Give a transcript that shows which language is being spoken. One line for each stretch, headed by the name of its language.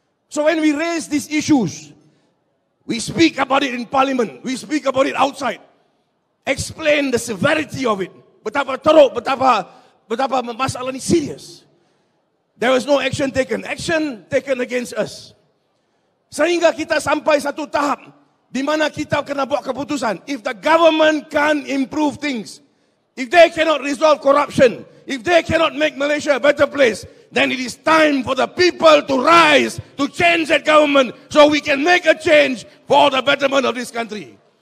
English: So when we raise these issues, we speak about it in parliament. We speak about it outside. Explain the severity of it.
Malay: Betapa teruk, betapa masalah ini serius.
English: There was no action taken. Action taken against us.
Malay: Sehingga kita sampai satu tahap di mana kita kena buat keputusan.
English: If the government can't improve things, if they cannot resolve corruption, if they cannot make Malaysia a better place, then it is time for the people to rise, to change that government so we can make a change for the betterment of this country.